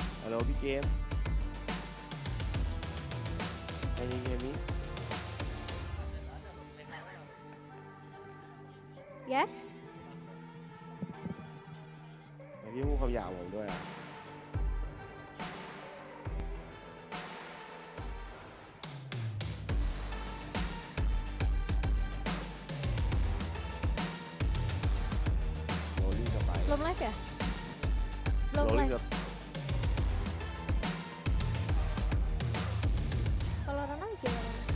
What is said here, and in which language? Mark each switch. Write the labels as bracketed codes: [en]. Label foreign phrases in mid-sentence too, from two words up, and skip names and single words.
[th] ฮัลโหลพี่เกม [en] Can you hear me Yes [th] ไหนพี่พูดคำหยาบผมด้วยอ่ะโรลลิ่งกลับไป [id] belum live ya [th] โร [id] belum [th] ลลิ่ง [id] live [th] กับ [id] Valorant aja Valorant.